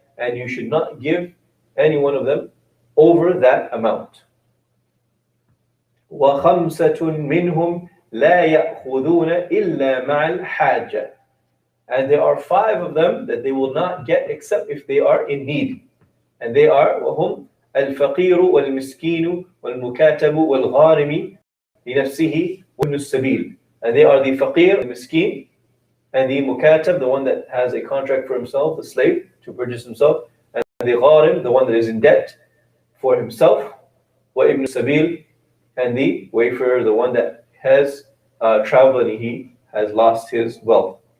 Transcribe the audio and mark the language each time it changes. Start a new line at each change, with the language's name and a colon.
English: And you should not give any one of them over that amount.
Arabic: وَخَمْسَةٌ مِّنْهُمْ لَا يَأْخُذُونَ إِلَّا مَعَ الْحَاجَةِ.
English: And there are 5 of them that they will not get except if they are in need. And they are
Arabic: وَهُمْ الْفَقِيرُ وَالْمِسْكِينُ وَالْمُكَاتَبُ وَالْغَارِمِ لِنَفْسِهِ وَابْنُ السَّبِيلِ.
English: And they are the faqir, the miskin, and the mukatab, the one that has a contract for himself, the slave, to purchase himself, and the gharim, the one that is in debt for himself,
Arabic: وَابْنُ السَّبِيلِ,
English: and the wayfarer, the one that has traveled and he has lost his wealth.